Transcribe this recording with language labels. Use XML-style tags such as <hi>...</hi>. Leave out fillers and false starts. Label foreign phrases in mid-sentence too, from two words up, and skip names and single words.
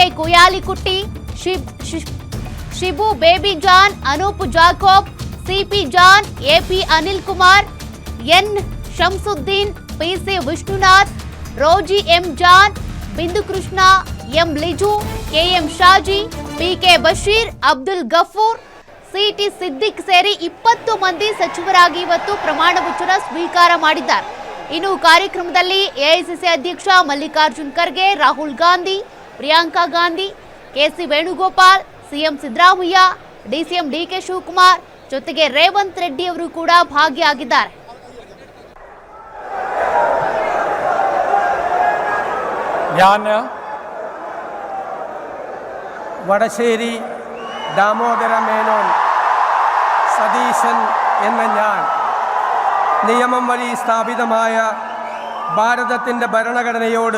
<kn>ಕುಯಾಲಿಕುಟ್ಟಿ, ಶಿಬು ಬೇಬಿ ಜಾನ್, ಅನೂಪ್ ಜಾಕೋಬ್, ಸಿಪಿ ಜಾನ್, ಎಪಿ ಅನಿಲ್ ಕುಮಾರ್, ಎನ್ ಶಂಸುದ್ದೀನ್, ಪಿಸಿ ವಿಷ್ಣುನಾಥ್, ರೋಜಿ ಎಂ ಜಾನ್, ಬಿಂದು ಕೃಷ್ಣ, ಎಂ ಲಿಜು, ಕೆಎಂ ಶಾಜಿ, ಪಿಕೆ ಬಶೀರ್, ಅಬ್ದುಲ್ ಗಫೂರ್, ಸಿಟಿ ಸಿದ್ದಿಕ್ ಸೇರಿ 20 ಮಂದಿ ಸಚಿವರಾಗಿ ಇವತ್ತು ಪ್ರಮಾಣ ವಚನ ಸ್ವೀಕಾರ ಮಾಡಿದ್ದಾರೆ. ಇನ್ನು ಕಾರ್ಯಕ್ರಮದಲ್ಲಿ ಎಐಸಿಸಿ ಅಧ್ಯಕ್ಷ ಮಲ್ಲಿಕಾರ್ಜುನ್ ಖರ್ಗೆ, ರಾಹುಲ್ ಗಾಂಧಿ, ಪ್ರಿಯಾಂಕಾ ಗಾಂಧಿ, ಕೆಸಿ ವೇಣುಗೋಪಾಲ್, ಸಿಎಂ ಸಿದ್ದರಾಮಯ್ಯ, ಡಿಸಿಎಂ ಡಿಕೆ ಶಿವಕುಮಾರ್ ಜೊತೆಗೆ ರೇವಂತ್ ರೆಡ್ಡಿ ಅವರು ಕೂಡ ಭಾಗಿಯಾಗಿದ್ದಾರೆ.</kn> <ml>ഞാൻ വടശ്ശേരി ദാമോദര മേനോൻ സതീശൻ എന്ന ഞാൻ നിയമം വഴി സ്ഥാപിതമായ ഭാരതത്തിൻ്റെ ഭരണഘടനയോട്</ml>